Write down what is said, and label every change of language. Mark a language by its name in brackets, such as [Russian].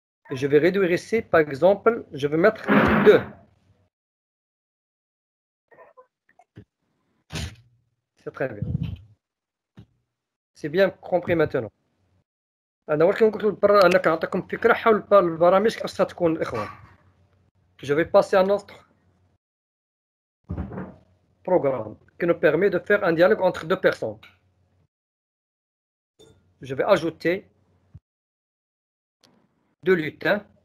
[French] Et je vais réduire ici, par exemple, je vais mettre 2. C'est très bien. C'est bien compris maintenant. [Arabic] أنا ولكن قلت أنا كنعطيكم فكرة حول البرامج كيفاش تكون الإخوان. [French] Je vais passer à notre programme qui nous permet de faire un dialogue entre deux personnes. Je vais ajouter 2 lutins.